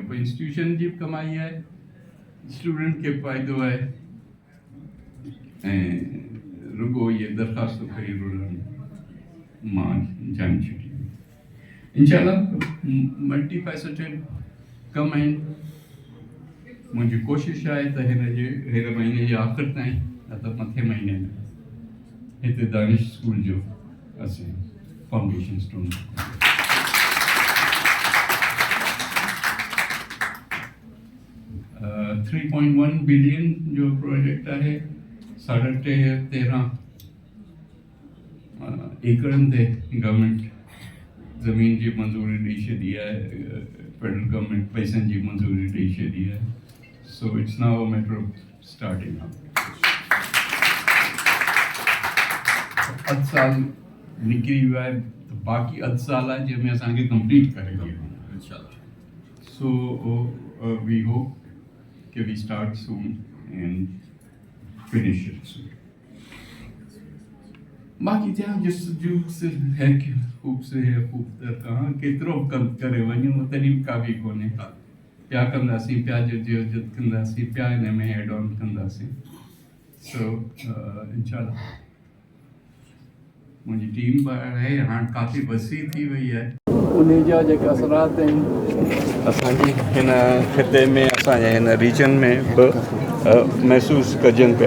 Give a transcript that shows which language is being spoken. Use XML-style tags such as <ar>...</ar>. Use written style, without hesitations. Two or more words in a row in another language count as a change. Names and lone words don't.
<sd>पोइ इंस्टीट्यूशन जी बि कमाई आहे, स्टूडेंट खे फ़ाइदो आहे ऐं रुगो इहे दरख़्वास्त कई रुलनि मां जान छुटी इंशाल्लाह</sd> <en>multi faceted</en> <sd>कम आहिनि। मुंहिंजी कोशिशि आहे त हिन महीने जे आख़िर ताईं न त मथे महीने में हिते दानिश स्कूल जो असीं</sd> <en>foundation stone</en> <sd>3.1 बिलियन जो प्रोजेक्ट आहे। 13.5 एकड़नि ते गवर्नमेंट ज़मीन जी मंज़ूरी ॾेई छॾी आहे,</sd> <en>federal government</en> <sd>पैसनि जी मंज़ूरी ॾेई छॾी आहे।</sd> <en>so it's now a matter of starting up.</en> <sd>अधु साल निकिरी वियो आहे त बाक़ी अधु साल आहे जंहिंमें असांखे कंप्लीट करे ॾियणो इंशाल्लाह।</sd> <en>so we hope ki we start soon and finish it soon.</en> <ur>باقی کیا جستجو سے ہے کہ خوب سے ہے خوب تر کہاں</ur> <sd>केतिरो करे वञूं तॾहिं बि काफ़ी कोन्हे। पिया कंदासीं, पिया जद्दोजहद कंदासीं, पिया हिन में</sd> <en>add on</en> <sd>कंदासीं। सो इंशाल्लाह मुंहिंजी टीम बि आहे हाणे काफ़ी वसी थी वई आहे। उन जा जेके असरात आहिनि असांजी हिन ख़िते में असांजे हिन रीजन में बि महसूसु कजनि पिया।</sd>